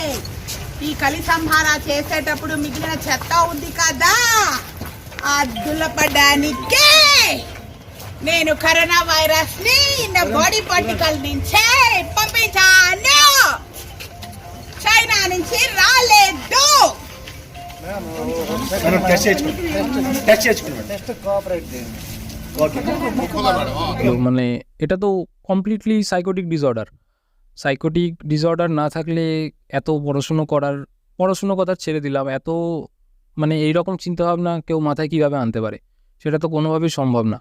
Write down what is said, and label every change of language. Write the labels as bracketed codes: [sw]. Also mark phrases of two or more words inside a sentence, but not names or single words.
[te] ఈ కలి సంహార చేసేటప్పుడు మిగిలిన చెత్త ఉంది కదా, ఆ దులపడానికే నేను కరోనా వైరస్ ని నా [en] body particle [te] నుంచే పంపించాను. చైనా నుంచి రాలేదు. [bn] মানে এটা তো [en] completely psychotic disorder [bn] না থাকলে এত পড়াশুনো কথা ছেড়ে দিলাম, এত মানে এইরকম চিন্তাভাবনা কেউ মাথায় কীভাবে আনতে পারে, সেটা তো কোনোভাবেই সম্ভব না।